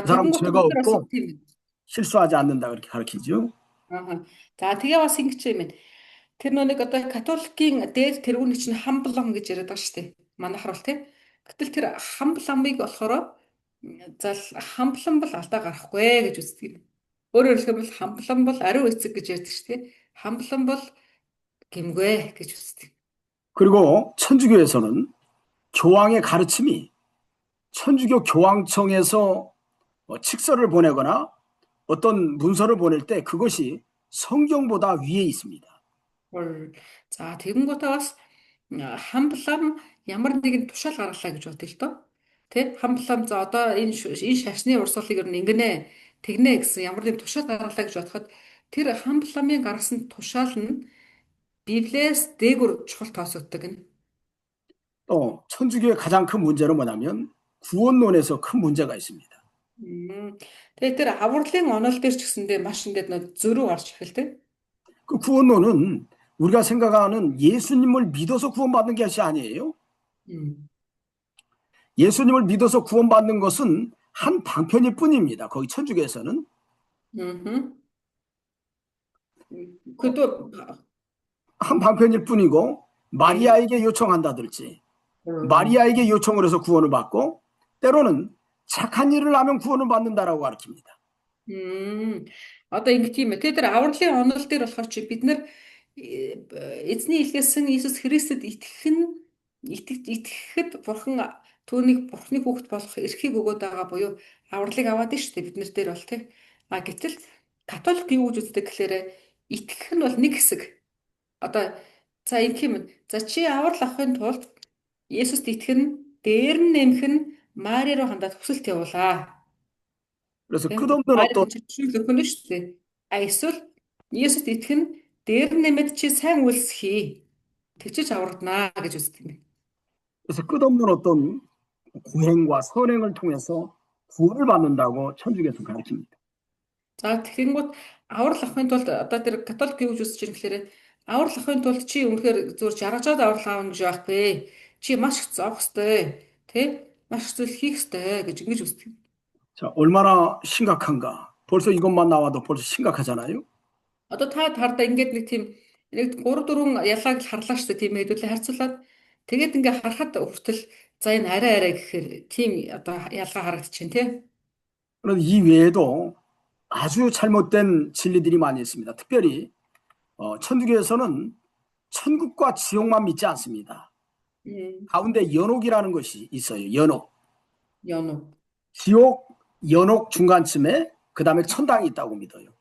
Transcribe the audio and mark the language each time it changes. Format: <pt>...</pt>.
<ko>그 사람 죄가 없고 실수하지 않는다 그렇게 가르치죠.</ko> <mn>자, тэгээ бас ингэж юм. Тэр нэг одоо католикийн дээд тэргүүний чинь хамблам гэж яриад байгаа шүү дээ. Манайхаар бол тийм. Гэтэл тэр хамбламыг болохоор за хамблам бол алдаа гарахгүй гэж үздэг юм. Өөрөөр хэлбэл хамблам бол ариун эцэг гэж ярьдаг шүү дээ. хамблам бол гимгүй гэж үздэг.</mn> <ko>그리고 천주교에서는 교황의 가르침이 천주교 교황청에서 칙서를 보내거나 어떤 문서를 보낼 때 그것이 성경보다 위에 있습니다.</ko> <mn>За тэгэнгүүтээ бас хамблам ямар нэгэн тушаал гаргалаа гэж бодъё л доо. Тэ хамблам за одоо энэ шашны урсгалыг ер нь ингэнэ тэгнэ гэсэн ямар нэгэн тушаал гаргалаа гэж бодоход тэр хамбламын гаргасан тушаал нь Библиэс дээгүр чухал тоосогддог гэнэ.</mn> <ko>또 천주교의 가장 큰 문제는 뭐냐면 구원론에서 큰 문제가 있습니다.</ko> <mn>Тэгээд тэр авралын онол дээр ч гэсэндээ маш ингээд нөө зөрүү гарч эхэлдэг.</mn> <ko>그 구원론은 우리가 생각하는 예수님을 믿어서 구원받는 것이 아니에요. 음. 예수님을 믿어서 구원받는 것은 한 방편일 뿐입니다. 거기 천주교에서는. 음. 그도 한 방편일 뿐이고 마리아에게 요청한다든지 마리아에게 요청을 해서 구원을 받고 때로는 착한 일을 하면 구원을 받는다라고 가르칩니다.</ko> <mn>Одоо ингэ тийм ээ. Тэр авралын онол дээр болохоор чи бид нар эзний илгээсэн Иесус Христэд итгэхэд Бурхан түүнийг Бурханы хүүхэд болох эрхийг өгөөд байгаа буюу авралыг аваад нь шүү дээ бид нар дээр бол тий. Гэтэл католик юу гэж үздэг гэхээр итгэх нь бол нэг хэсэг. Одоо за ингэх юм. За чи аврал авахын тулд Есүст итгэх нь дээр нь нэмэх нь Мари руу хандаад хүсэлт явуулаа.</mn> <ko>그래서</ko> <mn>Тийм.</mn> <ko>끝없는 어떤</ko> <mn>Жишээл өгөх нь шүү дээ. Эсвэл Есүст итгэх нь дээр нэмэд чи сайн үйлс хий. Тэгчиж аврагдана гэж үздэг юм.</mn> <ko>그래서 끝없는 어떤 고행과 선행을 통해서 구원을 받는다고 천주교에서 가르칩니다.</ko> <mn>За тэгэнгүүт аврал авахын тулд одоо тэр католик юу гэж үзэж байгаа гэхээр аврал авахын тулд чи үнэхээр зүгээр жаргажаад аврал аавна гэж байхгүй. Чи маш их зовх ёстой. Тэ? Маш их зүйл хийх ёстой гэж ингэж үздэг.</mn> <ko>자, 얼마나 심각한가. 벌써 이것만 나와도 벌써 심각하잖아요.</ko> <mn>Одоо та тардаа ингээд нэг 3 4 ялгааг л харлаа шүү дээ тийм ээ хэдүүлээ харьцуулаад тэгээд ингээ харахад хүртэл за энэ арай гэхээр тийм одоо ялгаа харагдчихээн тий.</mn> <ko>그런데 이 외에도 아주 잘못된 진리들이 많이 있습니다. 특별히 천주교에서는 천국과 지옥만 믿지 않습니다. 가운데 연옥이라는 것이 있어요. 연옥. 연옥. 지옥, 연옥 중간쯤에 그 다음에 천당이 있다고 믿어요.</ko>